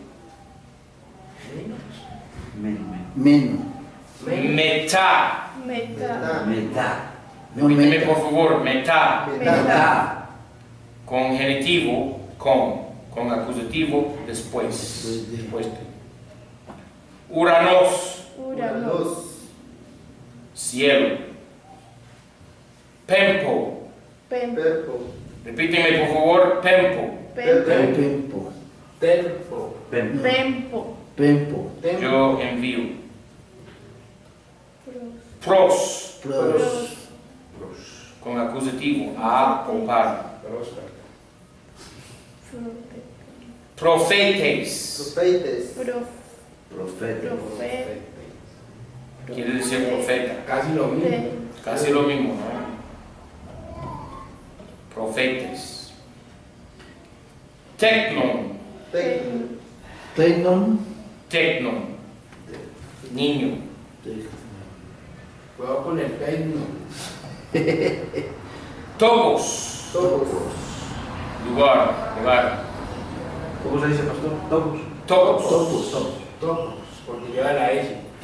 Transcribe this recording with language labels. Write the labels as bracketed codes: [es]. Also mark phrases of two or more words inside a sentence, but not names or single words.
[es] Menos. Meta. Meta. Metá. No Repíteme meta. por favor. Meta. Metá. Con genitivo. Con acusativo. Después. Después de. Después de. Uranos. Uranos. Cielo. Pempo. Pempo. Perpo. Repíteme por favor. Pempo. Pempo. Tempo. Tempo. Pempo. Pempo. Pempo. Yo envío. Pros. Pros. Con acusativo. A o para. Profetes. Profetes. Profeta. Quiere decir profeta. Casi lo mismo. Casi lo mismo, ¿no? Profetes. Tecnon. Tecnon. Tecnon. Niño. Juego con el tecno. Topos. Todos. Lugar. ¿Cómo se dice, pastor? Topos. Topos. Topos, porque lleva la S.